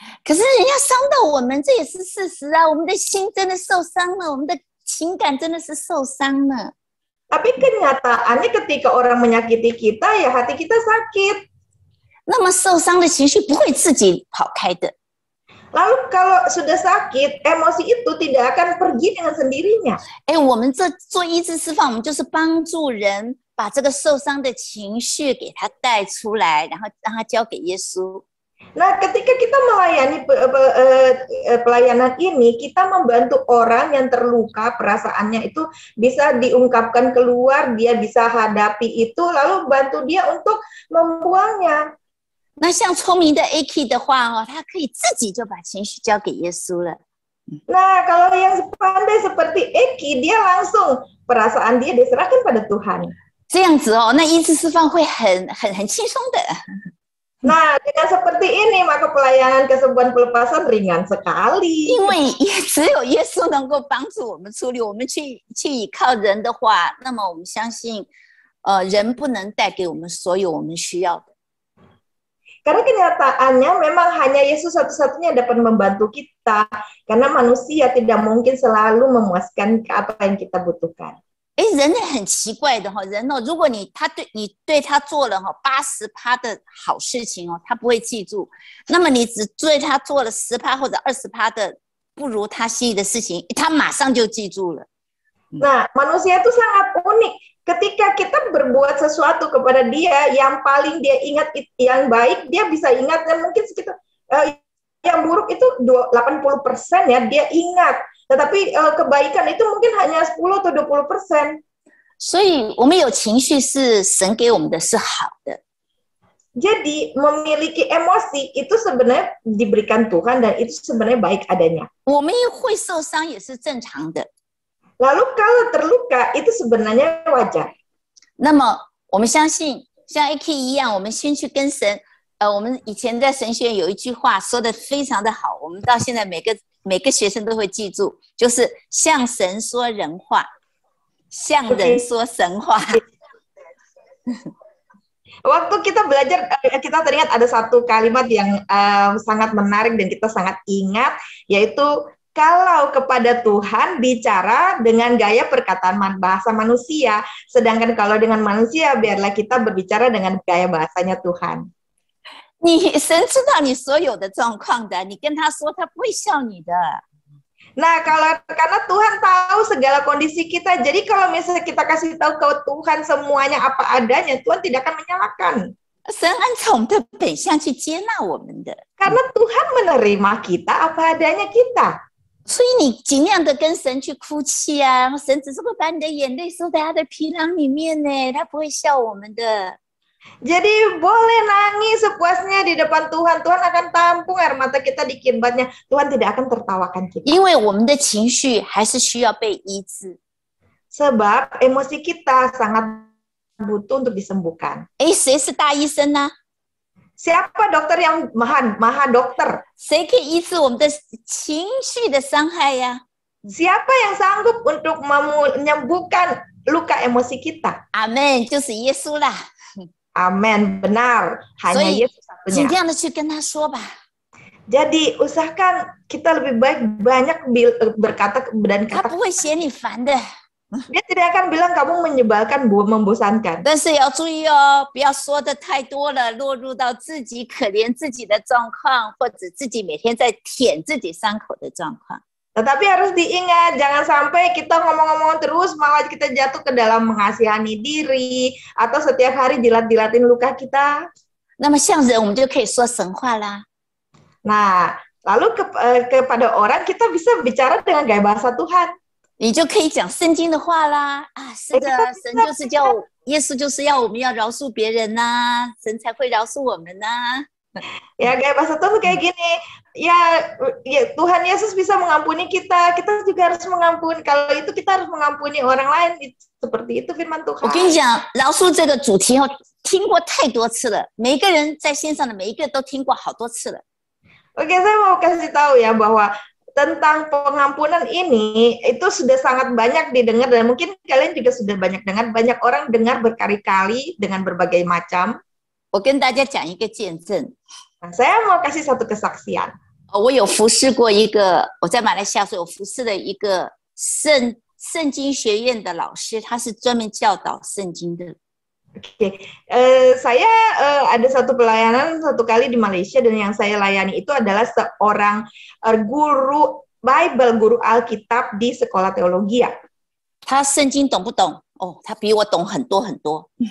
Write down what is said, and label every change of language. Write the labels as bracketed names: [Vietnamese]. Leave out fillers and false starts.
[Chinese] 可是人家伤到我们，这也是事实啊！我们的心真的受伤了，我们的情感真的是受伤了。 [Indonesian] Tapi kenyataannya ketika orang menyakiti kita, ya hati kita sakit. [Chinese] 那么受伤的情绪不会自己跑开的。 [Indonesian] Lalu kalau sudah sakit, emosi itu tidak akan pergi dengan sendirinya. [Chinese] 我们这做医治释放，我们就是帮助人把这个受伤的情绪给他带出来，然后让他交给耶稣。 [Indonesian] Nah, ketika kita melayani pelayanan ini, kita membantu orang yang terluka, perasaannya itu bisa diungkapkan keluar, dia bisa hadapi itu, lalu bantu dia untuk membuangnya. [Chinese] 那像聪明的 Eki 的话他可以自己就把情绪交给耶稣了。 [Indonesian] Nah, kalau yang pandai seperti Eki, dia langsung perasaan dia diserahkan pada Tuhan. [Chinese] 这样子那医治释放会很轻松的。 [Indonesian] Nah, dengan seperti ini maka pelayanan kesembuhan pelepasan ringan sekali. [Chinese] 因为只有耶稣能够帮助我们处理，我们去依靠人的话，那么我们相信，人不能带给我们所有我们需要的。 [Indonesian] Karena kenyataannya memang hanya Yesus satu-satunya dapat membantu kita, karena manusia tidak mungkin selalu memuaskan apa yang kita butuhkan. [Chinese] 人很奇怪的人如果你对他做了80%的好事情他不会记住，那么你只对他做了10%或者20%的不如他心意的事情，他马上就记住了。 [Indonesian] Nah, manusia itu sangat unik. Ketika kita berbuat sesuatu kepada dia, yang paling dia ingat yang baik, dia bisa ingat, dan mungkin sekitar yang buruk itu 80% ya, dia ingat. Tetapi kebaikan itu mungkin hanya 10 atau 20%. [Chinese] 所以我们有情绪是神给我们的是好的。 [Indonesian] Jadi memiliki emosi itu sebenarnya diberikan Tuhan dan itu sebenarnya baik adanya. [Chinese] 我们会受伤也是正常的。 [Indonesian] Lalu kalau terluka itu sebenarnya wajar. [Chinese] 那么我们相信像 Eki 一样，我们先去跟神。我们以前在神学院有一句话说的非常的好，我们到现在每个学生都会记住，就是向神说人话，向人说神话。 [Indonesian] Waktu kita belajar, kita teringat ada satu kalimat yang sangat menarik dan kita sangat ingat, yaitu kalau kepada Tuhan bicara dengan gaya perkataan bahasa manusia, sedangkan kalau dengan manusia biarlah kita berbicara dengan gaya bahasanya Tuhan. [Chinese] 神知道你所有的状况的，你跟他说，他不会笑你的。 [Indonesian] Nah, karena Tuhan tahu segala kondisi kita, jadi kalau misalnya kita kasih tahu ke Tuhan semuanya apa adanya, Tuhan tidak akan menyalahkan. [Chinese] 神按照我们的本相去接纳我们的。 [Indonesian] Karena Tuhan menerima kita apa adanya kita. [Chinese] 所以你尽量的跟神去哭泣啊，然后神只是会把你的眼泪收在他的皮囊里面呢，他不会笑我们的。 [Indonesian] Jadi boleh nangis sepuasnya di depan Tuhan. Tuhan akan tampung air mata kita di kirbatnya. Tuhan tidak akan tertawakan kita. [Chinese] 因为我们的情绪还是需要被医治。 [Indonesian] Sebab emosi kita sangat butuh untuk disembuhkan. [Chinese] 哎，谁是大医生呢？ [Indonesian] Siapa dokter yang maha dokter? [Chinese] 谁可以医治我们的情绪的伤害呀？ [Indonesian] Siapa yang sanggup untuk menyembuhkan luka emosi kita? [Chinese] 阿门，就是耶稣啦。 [Indonesian] Amin, benar. [Chinese] 所 [Indonesian] Hanya [Chinese] 以 [Indonesian] Yesus [Chinese] 尽 [Indonesian] satunya. [Chinese] 量的去跟他说吧。 [Indonesian] Jadi usahakan kita lebih baik banyak berkata dan [Chinese] 他 [Indonesian] kata. [Chinese] 不会嫌你烦的， [Indonesian] Dia tidak akan bilang kamu menyebalkan, membosankan. [Chinese] 但是要注意哦，不要说的太多了，落入到自己可怜自己的状况，或者自己每天在舔自己伤口的状况。 [Indonesian] Tetapi harus diingat, jangan sampai kita ngomong-ngomong terus, malah kita jatuh ke dalam mengasihani diri, atau setiap hari jilat-jilatin luka kita. [Chinese] 那么像人，我们就可以说神话啦。 [Indonesian] Nah, lalu kepada orang kita bisa bicara dengan gaya bahasa Tuhan. [Chinese] 你就可以讲圣经的话啦。啊，是的，神就是叫我，耶稣就是要我们要饶恕别人呐、神才会饶恕我们呐、 [Indonesian] Ya, gaya bahasa Tuhan tuh kayak gini. Ya, Tuhan Yesus bisa mengampuni kita, kita juga harus mengampuni. Kalau itu kita harus mengampuni orang lain. Seperti itu firman [Chinese] 我 [Indonesian] Tuhan. [Chinese] 跟你讲，饶恕这个主题哦，听过太多次了，每一个人在线上的每一个都听过好多次了。 [Indonesian] Oke, saya mau kasih tahu ya bahwa tentang pengampunan ini itu sudah sangat banyak didengar dan mungkin kalian juga sudah banyak dengar, banyak orang dengar berkali-kali dengan berbagai macam. [Chinese] 我跟大家讲一个见证， [Indonesian] Nah, saya mau kasih satu kesaksian. [Chinese] 我有服侍过一个，我在马来西亚所有服侍的一个圣经学院的老师，他是专门教导圣经的。 [Indonesian] Oke, saya ada satu pelayanan satu kali di Malaysia dan yang saya layani itu adalah seorang guru Bible, guru Alkitab di sekolah teologi ya. [Chinese] 他圣经懂不懂？哦，他比我懂很多很多。